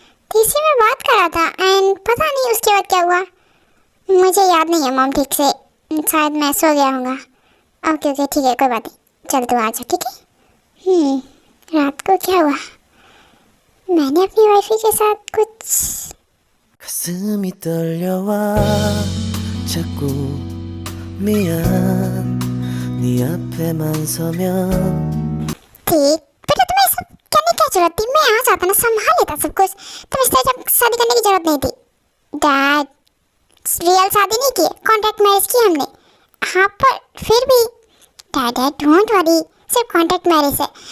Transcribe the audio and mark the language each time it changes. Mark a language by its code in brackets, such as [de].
[hi] किसी में बात कर रहा था एंड पता नहीं उसके बाद क्या हुआ, मुझे याद नहीं है मॉम ठीक से। शायद मैं सो गया होगा। ओके ओके ठीक है, कोई बात नहीं, चल तू आजा, ठीक है? रात को क्या हुआ? मैंने अपनी वाइफी के साथ कुछ। [ko] 가슴이 떨려와 자꾸 미안 네 앞에만 서면 [hi] ठीक, बेटा तुम्हें सब करने की जरूरत थी? मैं आ जाता ना, संभाल लेता सब कुछ। तुम इस तरह शादी करने की जरूरत नहीं थी। डैड, रियल शादी नहीं की, कॉन्ट्रैक्ट मैरिज की हमने। हाँ पर फिर भी डैड डोंट वरी, सिर्फ कॉन्ट्रैक्ट मैरिज है।